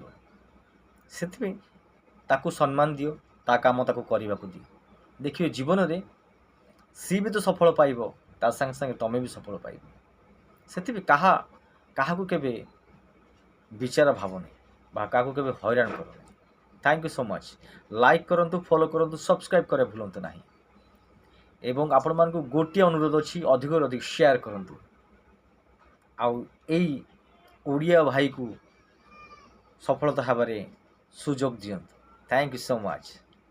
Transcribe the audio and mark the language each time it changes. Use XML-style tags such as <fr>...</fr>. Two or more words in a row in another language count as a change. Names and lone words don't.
<or>ସେଥିପାଇଁ ତାକୁ ସମ୍ମାନ ଦିଅ, ତା କାମ ତାକୁ କରିବାକୁ ଦିଅ। ଦେଖିବେ ଜୀବନରେ ସିଏ ବି ତ ସଫଳ ପାଇବ, ତା ସାଙ୍ଗେ ସାଙ୍ଗେ ତମେ ବି ସଫଳ ପାଇବ। ସେଥିପାଇଁ କାହାକୁ କେବେ ବିଚାର ଭାବନି ବା କାହାକୁ କେବେ ହଇରାଣ କରନି।</or> <en>Thank you so much.</en> <or>ଲାଇକ କରନ୍ତୁ, ଫଲୋ କରନ୍ତୁ, ସବସ୍କ୍ରାଇବ କରେ ଭୁଲନ୍ତୁ ନହିଁ। ଏବଂ ଆପଣ ମାନଙ୍କୁ ଗୋଟେ ଅନୁରୋଧ ଅଛି, ଅଧିକ ଅଧିକ ସେୟାର କରନ୍ତୁ ଆଉ ଏଇ ଓଡ଼ିଆ ଭାଇ କୋ ସଫଳତା ହବାରେ ସୁଯୋଗ ଦିଅନ୍ତୁ।</or> <en>Thank you so much.</en>